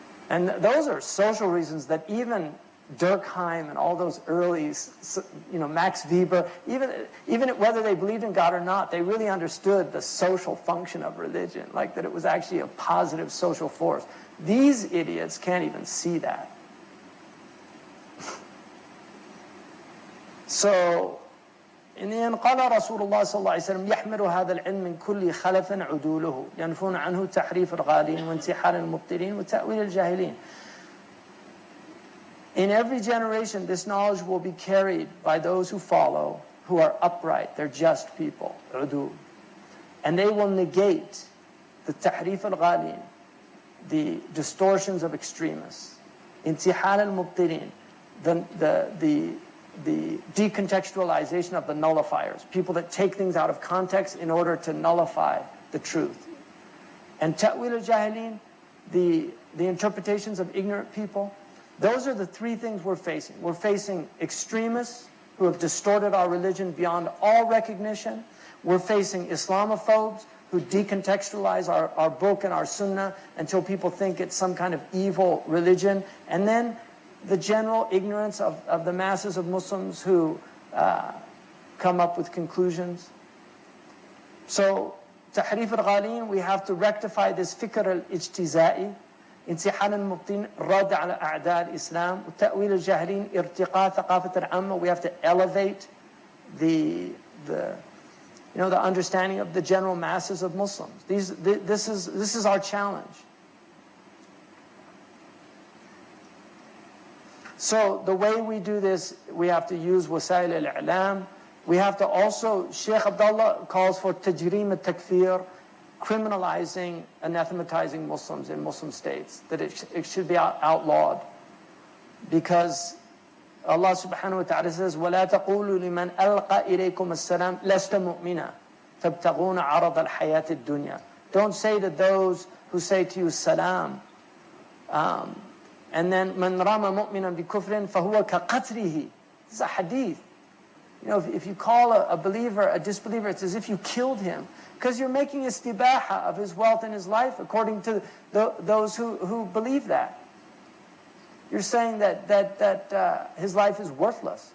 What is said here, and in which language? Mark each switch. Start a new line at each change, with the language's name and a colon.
English: And those are social reasons that even Durkheim and all those early, you know, Max Weber, even whether they believed in God or not, they really understood the social function of religion, like that it was actually a positive social force. These idiots can't even see that. So, in the end,
Arabic: قال رسول الله صلى الله عليه وسلم يحمل هذا العلم من كل خلف عدوله ينفون عنه تحريف الغالين وانتحال المبطلين وتأويل الجاهلين.
English: In every generation, this knowledge will be carried by those who follow, who are upright, they're just people, udul. And they will negate the tahrif al-ghalin, the distortions of extremists, intihal al-mubtilin, the decontextualization of the nullifiers, people that take things out of context in order to nullify the truth. And ta'wil al-jahilin, the interpretations of ignorant people. Those are the three things we're facing. We're facing extremists who have distorted our religion beyond all recognition. We're facing Islamophobes who decontextualize our book and our sunnah until people think it's some kind of evil religion. And then the general ignorance of the masses of Muslims who come up with conclusions. So, tahrif al-ghalin, we have to rectify this fikr al-ijtiza'i,
Arabic: انتحال المبطين الرد على أعداء الإسلام وتأويل الجاهلين ارتقاء ثقافة العامة.
English: We have to elevate the understanding of the general masses of Muslims. This is our challenge. So the way we do this, we have to use wasail al-i'lam. We have to also, Shaykh Abdullah calls for tajreem al-takfir, criminalizing, anathematizing Muslims in Muslim states, that it should be outlawed. Because Allah subhanahu wa ta'ala says,
Arabic: وَلَا تَقُولُوا لِمَنْ أَلْقَى إِلَيْكُمُ السَّلَامِ لَسْتَ مُؤْمِنًا تَبْتَغُونَ عَرَضَ الْحَيَاةِ الدُّنْيَا.
English: Don't say to those who say to you, salam. And then,
Arabic: مَنْ رَمَ مُؤْمِنًا بِكُفْرٍ فَهُوَ كَقَتْلِهِ.
English: This is a hadith. You know, if you call a believer a disbeliever, it's as if you killed him. Because you're making istibaha of his wealth and his life according to those who believe that. You're saying that his life is worthless.